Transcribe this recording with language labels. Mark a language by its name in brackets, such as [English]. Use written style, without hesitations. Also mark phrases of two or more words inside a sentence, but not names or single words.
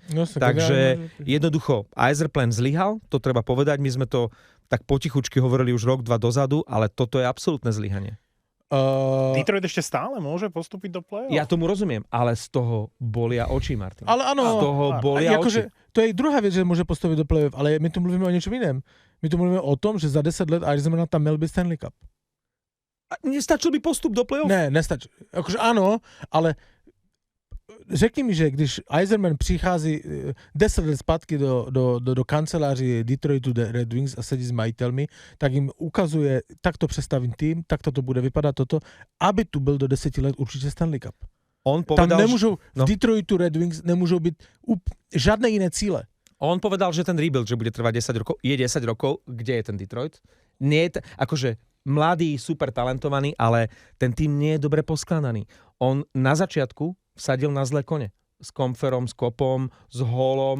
[Slovak] No, takže jednoducho, Yzerplan zlyhal, to treba povedať, my sme to tak potichučky hovorili už rok, 2 dozadu, ale toto je absolútne zlyhanie. Detroit ešte stále môže postúpiť do play-off? Ja tomu rozumiem, ale z toho bolia oči, Martin. Ale áno. Z toho bolia oči. To je druhá vec, že môže postúpiť do play-off, ale [Czech] my tu mluvíme [Slovak] o niečom iném. [Czech] My tu mluvíme o tom, že za 10 let Yzermana tam měl by Stanley Cup. A nestačil by postup do play-off? Ne, nestačil. Akože áno, ale řekni mi, že když Yzerman přichází 10 let zpátky do kanceláří Detroitu Red Wings a sedí s majitelmi, tak jim ukazuje, takto přestavím tým, takto to bude vypadat toto, aby tu byl do 10 let určitě Stanley Cup. [Slovak] On povedal, tam nemôžu, v Detroitu Red Wings nemôžu byť žiadne iné cíle. On povedal, že ten rebuild, že bude trvať 10 rokov. Je 10 rokov, kde je ten Detroit? Nie je akože mladý, super talentovaný, ale ten tým nie je dobre poskladaný. On na začiatku vsadil na zlé kone. S Compherom, s Kopom, s Hallom.